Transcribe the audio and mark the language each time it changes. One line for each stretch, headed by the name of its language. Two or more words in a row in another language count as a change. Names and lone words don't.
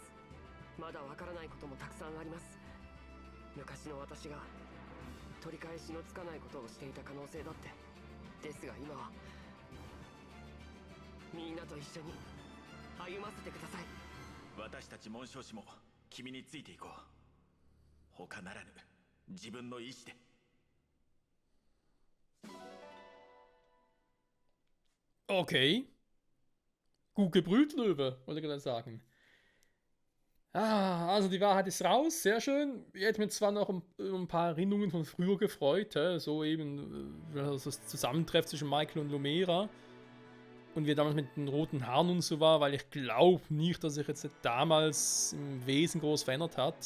Japanese: まだわからないこともたくさんあります。昔の私が取り返しのつかないことをしていた可能性だって。ですが今はみんなと一緒に歩ませてください。私たち紋章師も君についていこう。他ならぬ自分の意志で。
German: Okay. Gut gebrüllt, Löwe, wollte ich gerade sagen. Ah, also die Wahrheit ist raus, sehr schön. Ich hätte mir zwar noch ein paar Erinnerungen von früher gefreut, so eben das Zusammentreffen zwischen Michael und Lumera und wie er damals mit den roten Haaren und so war, weil ich glaube nicht, dass sich jetzt damals im Wesen groß verändert hat.